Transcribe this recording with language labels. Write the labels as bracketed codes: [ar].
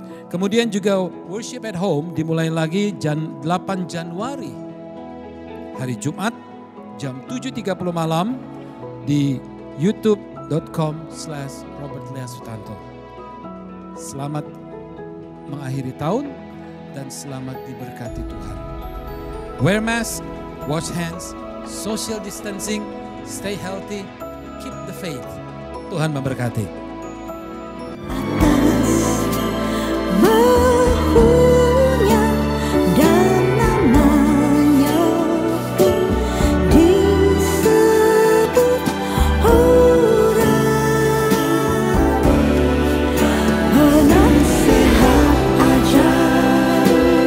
[id] Kemudian juga Worship at Home dimulai lagi jam 8 Januari hari Jumat jam 7.30 malam di youtube.com/RobertLeasutanto. Selamat mengakhiri tahun dan selamat diberkati Tuhan. [en] Wear mask, wash hands, social distancing, stay healthy, keep the faith. [id] Tuhan memberkati. Bahunya dan namanya disebut orang penasehat ajaib.